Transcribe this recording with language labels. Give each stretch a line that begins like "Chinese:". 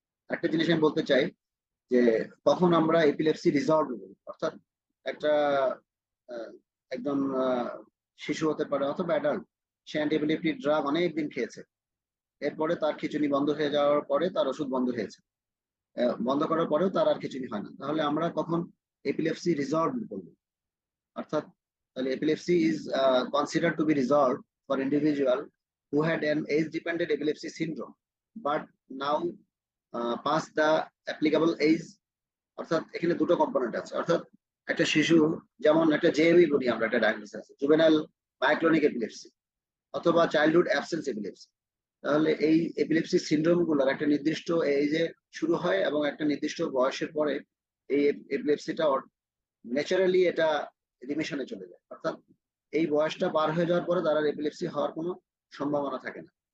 Bangla: একটা জিনিস আমি বলতে চাই যে কখন আমরা এপিলেপসি রিজলভ করব, অর্থাৎ একটা একজন শিশু হতে পারে অথবা অ্যাডাল্ট, সে অ্যান্টিএপিলেপটিক ড্রাগ অনেক দিন খেয়েছে, এরপরে তার খিঁচুনি বন্ধ হয়ে যাওয়ার পরে তার ওষুধ বন্ধ হয়েছে, বন্ধ করার পরেও তার আর খিঁচুনি হয় না, তাহলে আমরা কখন এপিলেপসি রিজলভ করবো? অর্থাৎ তাহলে
English: epilepsy is considered to be resolved for individual who had an age dependent epilepsy syndrome but now past the applicable age।
Bangla: অর্থাৎ এখানে দুটো কম্পোনেন্ট আছে, অর্থাৎ একটা শিশু, যেমন একটা জেএমই বলি আমরা, একটা ডায়াগনোসিস আছে জুভেনাইল মায়োক্লোনিক এপিলেপসি অথবা চাইল্ডহুড অ্যাবসেন্স এপিলেপসি। তাহলে এই এপিলেপসি সিনড্রোম গুলোর একটা নির্দিষ্ট এজে শুরু হয় এবং একটা নির্দিষ্ট বয়সের পরে এই এপিলেপসিটা ন্যাচারালি এটা রিমিশনে চলে যায়, অর্থাৎ এই বয়সটা পার হয়ে যাওয়ার পরে তার এপিলেপসি হওয়ার কোনো সম্ভাবনা থাকে না।